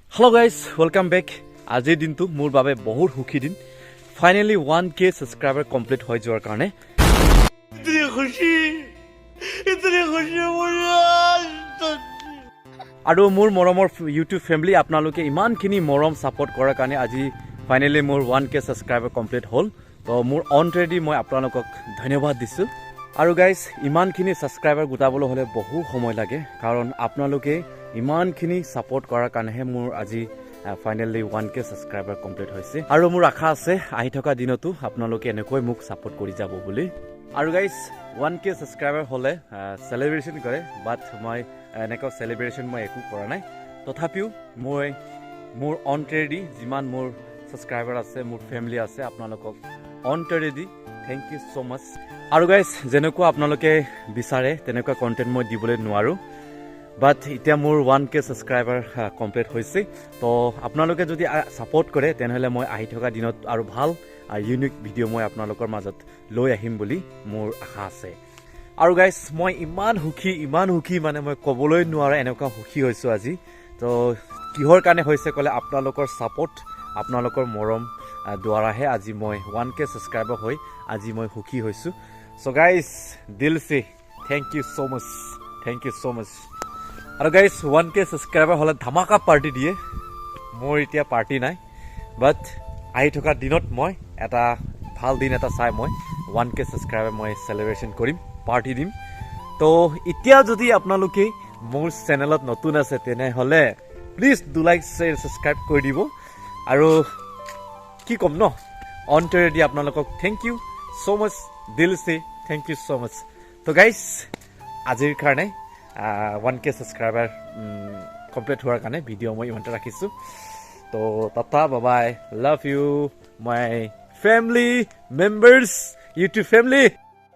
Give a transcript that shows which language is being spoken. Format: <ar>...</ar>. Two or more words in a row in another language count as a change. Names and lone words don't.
<en>Hello guys, welcome back.</en> <as>আজিৰ দিনটো মোৰ বাবে বহুত সুখী দিন।</as> <en>Finally 1k subscriber complete</en> <as>হৈ যোৱাৰ কাৰণে</as> <hi>इतनी खुशी</hi> <as>আৰু মোৰ মৰমৰ</as> <en>YouTube family</en> <as>আপোনালোকে ইমানখিনি মৰম সাপোৰ্ট কৰাৰ কাৰণে আজি ফাইনালি মোৰ</as> <en>1k subscriber complete</en> <as>হ'ল। তো মোৰ অলৰেডি মই আপোনালোকক ধন্যবাদ দিছো। আৰু গাইজ ইমানখিনি সাবস্ক্ৰাইবাৰ গোটাবলৈ হলে বহু সময় লাগে কাৰণ আপোনালোকে ইমানখিনি সাপোৰ্ট কৰাৰ কাৰণেহে মোৰ আজি</as> <en>finally 1k subscriber complete</en> <as>হৈছে। আৰু মোৰ আশা আছে আহি থকা দিনতো আপোনালোকে এনেকৈ মোক সাপোৰ্ট কৰি যাব বুলি। আৰু গাইজ 1k সাবস্ক্ৰাইবাৰ হলে সেলিব্ৰেশন কৰে, বাট মই এনেকৈ সেলিব্ৰেশন মই একো কৰা নাই। তথাপিও মই মোৰ অন্তৰেদি যিমান মোৰ সাবস্ক্ৰাইবাৰ আছে, মোৰ ফেমিলি আছে, আপোনালোকক অন্তৰেদি</as> <en>thank you so much.</en> <as>আৰু গাইজ যেনেকুৱা আপোনালোকে বিচাৰে তেনেকুৱা কন্টেন্ট মই দিবলৈ নোৱাৰো, বাট এতিয়া মোৰ</as> <en>1k subscriber complete</en> <as>হৈছে। তো আপোনালোকে যদি সাপোৰ্ট কৰে তেনেহলে মই আহি থকা দিনত আৰু ভাল আৰু</as> <en>unique video'</en> <as>মই আপোনালোকৰ মাজত লৈ আহিম বুলি মোৰ আশা আছে। আৰু গাইজ মই ইমান সুখী মানে মই ক'বলৈ নোৱাৰা এনেকুৱা সুখী হৈছোঁ আজি। তো কিহৰ কাৰণে হৈছে ক'লে আপোনালোকৰ সাপোৰ্ট, আপোনালোকৰ মৰম দ্বাৰাহে আজি মই 1k সাবস্ক্ৰাইবাৰ হৈ আজি মই সুখী হৈছোঁ।</as> <en>so guys</en> <hi>दिल से</hi> <en>thank you so much.</en> <as>আৰু গাইজ 1k সাবস্ক্ৰাইবাৰ হলে ধামাকা পাৰ্টি দিয়ে। মোৰ এতিয়া পাৰ্টি নাই, বাট আহি থকা দিনত মই এটা ভাল দিন এটা চাই মই 1k সাবস্ক্ৰাইবাৰ মই সেলিব্ৰেশন কৰিম, পাৰ্টি দিম। তো এতিয়া যদি আপোনালোকে মোৰ চেনেলত নতুন আছে তেনেহলে</as> <en>please do like share subscribe</en> <as>কৰি দিব। আৰু কি ক'ম ন, অন্তৰেদি আপোনালোকক</as> <en>thank you so much,</en> <hi>दिल से</hi> <en>thank you so much.</en> <as>তো গাইজ আজিৰ কাৰণে</as> <en>1k subscriber complete</en> <as>হোৱাৰ কাৰণে ভিডিঅ' মই ইমানতে ৰাখিছোঁ।</as> <en>তো tata bye, love you my family members, YouTube family.</en>